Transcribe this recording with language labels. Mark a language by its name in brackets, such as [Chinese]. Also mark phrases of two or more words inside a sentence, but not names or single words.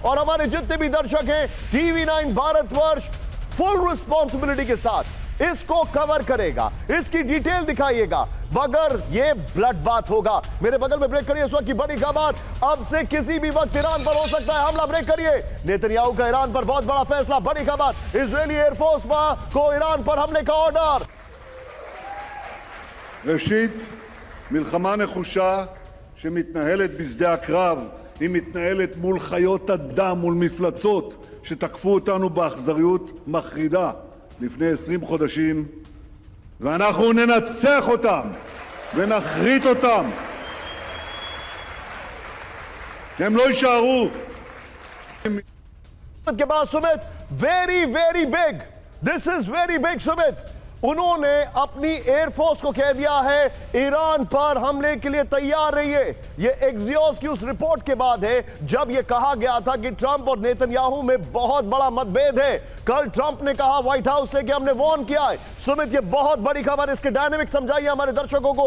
[Hindi] और हमारे जितने भी दर्शक हैं, TV9 भारतवर्ष [English] full responsibility [Hindi] के साथ इसको कवर करेगा, इसकी डिटेल दिखाइएगा। मगर ये ब्लड बात होगा। मेरे बगल में ब्रेक करिए इस वक्त की बड़ी खबर, अब से किसी भी वक्त ईरान पर हो सकता है हमला। ब्रेक करिए, नेतन्याहू का ईरान पर बहुत बड़ा फैसला। बड़ी खबर, इजरायली एयरफोर्स को ईरान पर हमले का ऑर्डर। [Hebrew] ראשית, מלחמה נחושה שמתנהלת בשדה הקרב, היא מתנהלת מול חיות אדם, מול מפלצות שתקפו אותנו באכזריות מחרידה לפני 20 חודשים, ואנחנו ננצח אותם ונחריט אותם. הם לא יישארו. [Hindi] के बाद सुमित, [English] very big, this is very big सुमित। [Hindi] उन्होंने अपनी एयरफोर्स को कह दिया है ईरान पर हमले के लिए तैयार रहिए। ये एक्सियोस की उस रिपोर्ट के बाद है जब यह कहा गया था कि ट्रंप और नेतन्याहू में बहुत बड़ा मतभेद है। कल ट्रंप ने कहा व्हाइट हाउस से कि हमने वार्न किया है। सुमित, ये बहुत बड़ी खबर, इसके डायनेमिक समझाइए हमारे दर्शकों को।